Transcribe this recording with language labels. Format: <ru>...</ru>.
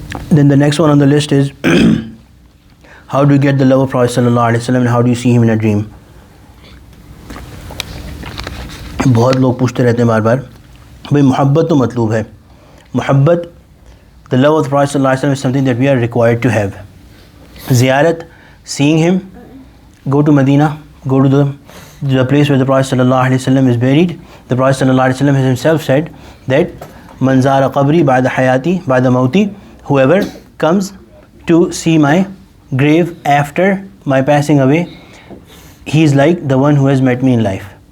<en>Then the next one on the list is how do you get the love of Prophet sallallahu alaihi wasallam, and how do you see him in a dream?</en> <ur>بہت لوگ پوچھتے رہتے ہیں بار بار بھائی محبت تو مطلوب ہے.</ur> <en>محبت, the love of the Prophet sallallahu alaihi wasallam is something that we are required to have. Ziyarat, seeing him, go to Medina, go to the place where the Prophet sallallahu alaihi wasallam is buried. The Prophet sallallahu alaihi wasallam has himself said that</en> <ar>man zara qabri ba'da hayati ba'da mauti,</ar> <en>whoever comes to see my grave after my passing away, he is like the one who has met me in life.</en>